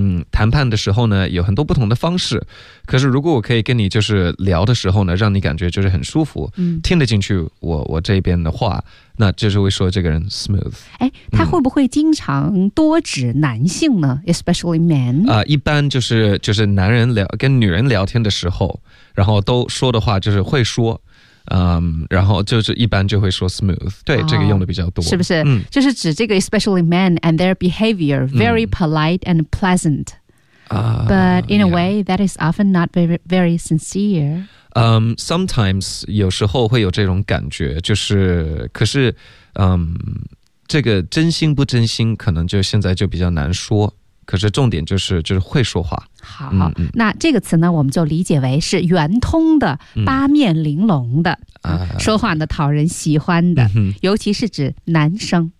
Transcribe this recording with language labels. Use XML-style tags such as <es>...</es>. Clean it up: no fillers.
<zh>谈判的时候呢，有很多不同的方式。可是如果我可以跟你就是聊的时候呢，让你感觉就是很舒服，听得进去我这边的话，那就是会说这个人 smooth。哎，他会不会经常多指男性呢 ？</zh> <en>Especially men。</en> <zh>一般就是男人聊跟女人聊天的时候，然后都说的话就是会说。然后就是一般就会说 smooth， 对、这个用的比较多，是不是、就是指这个</zh> <en>especially men and their behavior very polite and pleasant、but in a way、 yeah. that is often not very, very sincere、</en> <zh>sometimes 有时候会有这种感觉，就是可是、这个真心不真心可能就现在就比较难说，可是重点就是会说话。好，那这个词呢，我们就理解为是圆通的、八面玲珑的、说话呢讨人喜欢的、尤其是指男生</zh>